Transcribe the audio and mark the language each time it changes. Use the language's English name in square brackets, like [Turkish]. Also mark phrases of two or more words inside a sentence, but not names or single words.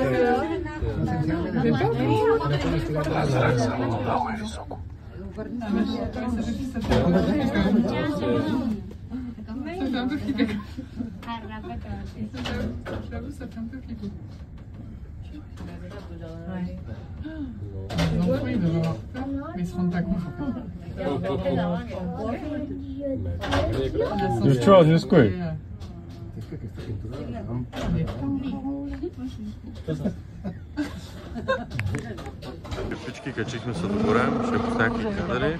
[French] Mais pas ça fait un peu flipper. J'avoue, ça fait un peu flipper. Les enfants, ils doivent avoir peur, mais ils se rendent pas compte. [Russian] Девчонки, не ской. [Bulgarian] Всички качихме се догоре, ще пуснем някакви кадри.